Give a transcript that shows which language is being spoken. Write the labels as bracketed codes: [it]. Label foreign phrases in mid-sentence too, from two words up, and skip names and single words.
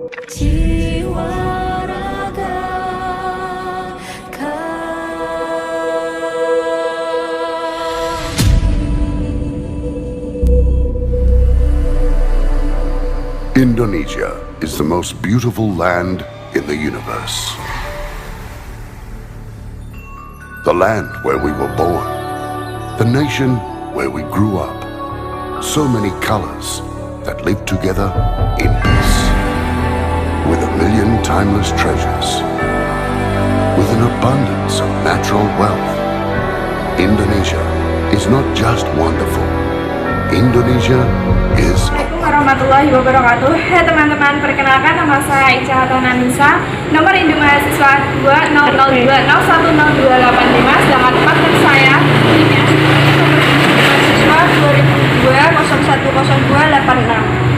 [id] jiwa raga [en] Indonesia is the most beautiful land in the universe. The land where we were born. The nation where we grew up. So many colors that live together in peace. With a million timeless treasures. With an abundance of natural wealth. Indonesia is not just wonderful. Indonesia is [ar] السلام عليكم ورحمة الله وبركاته. [id] Hai teman-teman, perkenalkan nama saya Ica Hatana Nisa. Nomor induk mahasiswa 20020010285. Sedangkan tempat tes saya di mahasiswa 2002-010286.